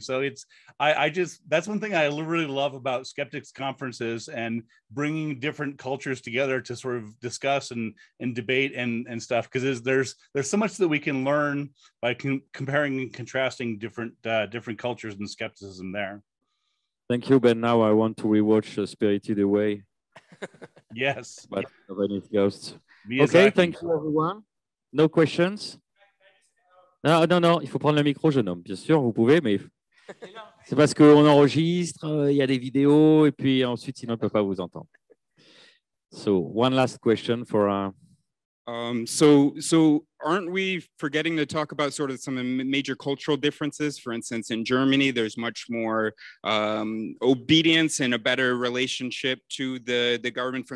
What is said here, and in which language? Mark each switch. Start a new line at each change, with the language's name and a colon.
English: So that's one thing I really love about skeptics conferences and bringing different cultures together to sort of discuss and debate and stuff, because there's so much that we can learn by comparing and contrasting different cultures and skepticism there. Thank you, Ben. Now I want to rewatch Spirited Away. Yes. But nobody ghosts. Okay, thank you everyone. No questions?
French: Non, il faut prendre le micro, jeune homme. Bien sûr, vous pouvez, mais c'est parce qu'on enregistre, il y a des vidéos, et puis ensuite, sinon, on ne peut pas vous entendre.
English: So, one last question for... So aren't we forgetting to talk about sort of some major cultural differences? For instance, in Germany, there's much more obedience and a better relationship to the government.